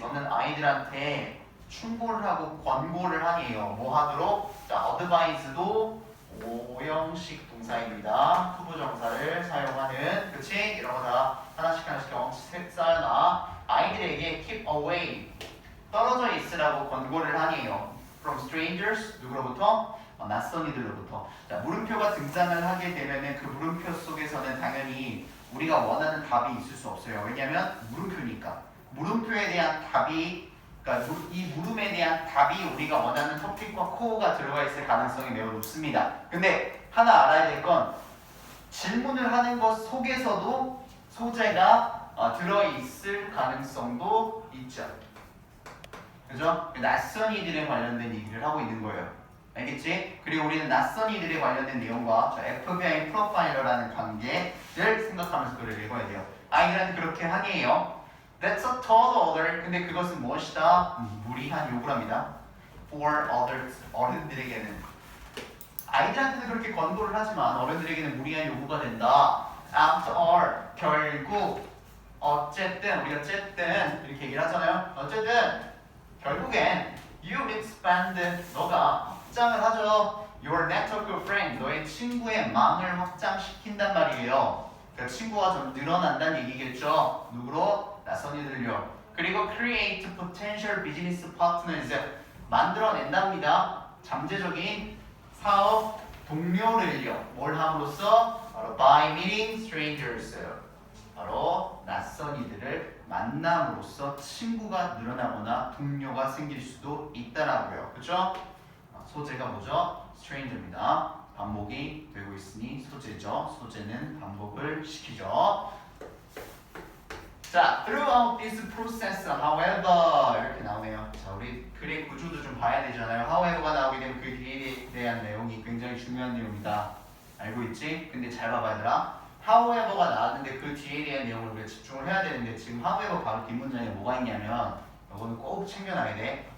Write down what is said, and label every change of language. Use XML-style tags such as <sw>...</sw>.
<ko>너는 아이들한테 충고를 하고 권고를 하니에요. 뭐 하도록? 자, advise도 오형식 동사입니다. 투부정사를 사용하는, 그치? 이런 거 다 하나씩 쌓여놔. 아이들에게</ko> <en>keep away,</en> <ko>떨어져 있으라고 권고를 하니에요.</ko> <en>From strangers,</en> <ko>누구로부터? 낯선 이들로부터. 자, 물음표가 등장을 하게 되면은 그 물음표 속에서는 당연히 우리가 원하는 답이 있을 수 없어요. 왜냐면 물음표니까. 물음표에 대한 답이, 그러니까 이 물음에 대한 답이 우리가 원하는 토픽과 코어가 들어가 있을 가능성이 매우 높습니다. 근데 하나 알아야 될 건 질문을 하는 것 속에서도 소재가 들어있을 가능성도 있죠. 그죠? 낯선 이들에 관련된 얘기를 하고 있는 거예요. 알겠지? 그리고 우리는 낯선 이들에 관련된 내용과 FBI 프로파일러라는 관계를 생각하면서 글을 읽어야 돼요. 아이들한테 그렇게 하니에요.</ko> <en>That's a tall order.</en> <ko>근데 그것은 무엇이다? 무리한 요구랍니다.</ko> <en>For others.</en> <ko>어른들에게는. 아이들한테는 그렇게 권고를 하지만 어른들에게는 무리한 요구가 된다.</ko> <en>After all.</en> <ko>결국. 어쨌든. 우리가 어쨌든 이렇게 얘기를 하잖아요. 어쨌든. 결국엔</ko> <en>you expand.</en> <ko>너가 확장을 하죠.</ko> <en>Your network of friends.</en> <ko>너의 친구의 망을 확장시킨단 말이에요. 그러니까 친구가 좀 늘어난다는 얘기겠죠. 누구로? 낯선 이들요. 그리고</ko> <en>create potential business partners.</en> <ko>만들어낸답니다. 잠재적인 사업 동료를요. 뭘 함으로써? 바로</ko> <en>by meeting strangers.</en> <ko>바로 낯선 이들을 만남으로써 친구가 늘어나거나 동료가 생길 수도 있다라고요. 그렇죠? 소재가 뭐죠? stranger입니다. 반복이 되고 있으니 소재죠. 소재는 반복을 시키죠.</ko> <en>자, throughout this process, however</en> <ko>이렇게 나오네요. 자, 우리 글의 구조도 좀 봐야 되잖아요. however가 나오게 되면 그 뒤에 대한 내용이 굉장히 중요한 내용이다. 알고 있지? 근데 잘 봐봐 얘들아. however가 나왔는데 그 뒤에 대한 내용을 우리가 집중을 해야 되는데 지금 however 바로 뒷문장에 뭐가 있냐면 이거는 꼭 챙겨놔야 돼.</ko>